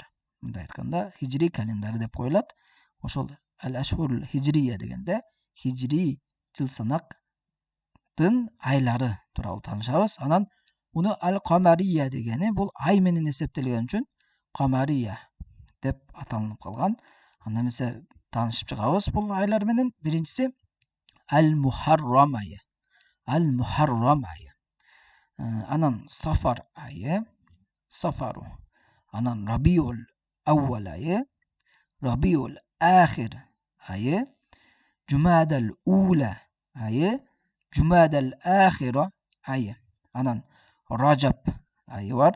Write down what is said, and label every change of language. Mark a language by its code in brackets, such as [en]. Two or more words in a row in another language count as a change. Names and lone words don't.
[ky] Мындай айтканда хижри календары деп коюлат. Ошол [ar] الأشهر الهجرية [ky] дегенде хижри жыл санактын айлары тууралуу таанышабыз. Анан муну ал-камария дегени бул ай менен эсептелген үчүн камария деп аталынып калган. Анда эмесе таанышып чыгабыз бул айлар менен. Биринчиси al-мухаррам айы. Al-мухаррам айы. Анан сафар айы. Сафару. Анан рабиул аввал айы. Рабиул ахир айы. Жумадал ула айы. Жумадал ахира айы. Анан Ражаб айы бар.